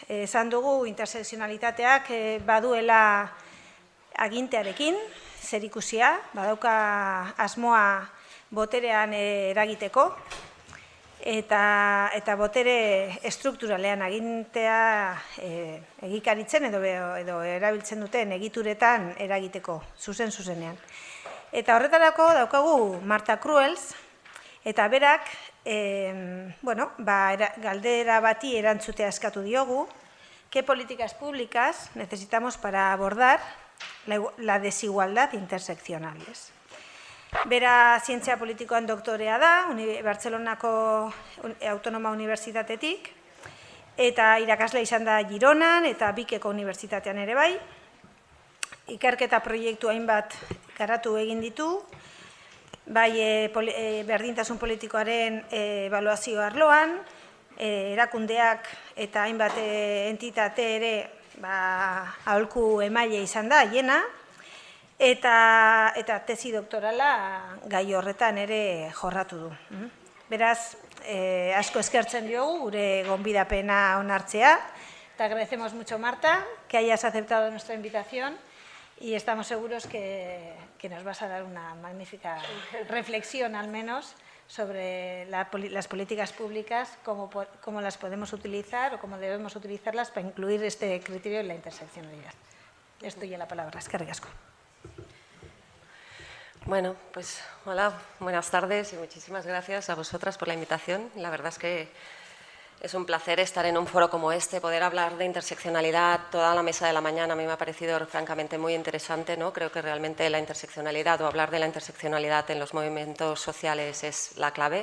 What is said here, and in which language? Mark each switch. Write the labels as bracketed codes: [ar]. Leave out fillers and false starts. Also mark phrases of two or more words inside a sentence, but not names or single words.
[eu] Esan dugu intersekzionalitateak baduela agintearekin, zerikusia, badauka asmoa boterean eragiteko, eta botere estrukturalean agintea egikaritzen edo erabiltzen duten egituretan eragiteko, zuzenean. Eta horretarako daukagu Marta Cruels, eta berak galdera bati erantzutea eskatu diogu, [es] ¿qué políticas públicas necesitamos para abordar la desigualdad interseccional? [eu] Bera zientzia politikoan doktorea da, Bartzelonako Autonoma Unibertsitatetik, eta irakasle izan da Gironan eta Bikeko Unibertsitatean ere bai. Ikerketa proiektu hainbat garatu egin ditu, bai berdintasun politikoaren ebaluazio arloan, erakundeak eta hainbat entitate ere aholku emaile izan da, hiena, eta tesi doktorala gai horretan ere jorratu du. Beraz, asko eskertzen diogu gure gonbidapena onartzea. [es] Te agradecemos mucho, Marta, que hayas aceptado nuestra invitación y estamos seguros que nos vas a dar una magnífica reflexión, al menos, sobre las políticas públicas, cómo las podemos utilizar o cómo debemos utilizarlas para incluir este criterio en la interseccionalidad. Les doy la palabra. [eu] Eskerrik asko. [es] Bueno, pues hola, buenas tardes y muchísimas gracias a vosotras por la invitación. La verdad es que es un placer estar en un foro como este, poder hablar de interseccionalidad toda la mesa de la mañana. A mí me ha parecido francamente muy interesante, ¿no? Creo que realmente la interseccionalidad o hablar de la interseccionalidad en los movimientos sociales es la clave.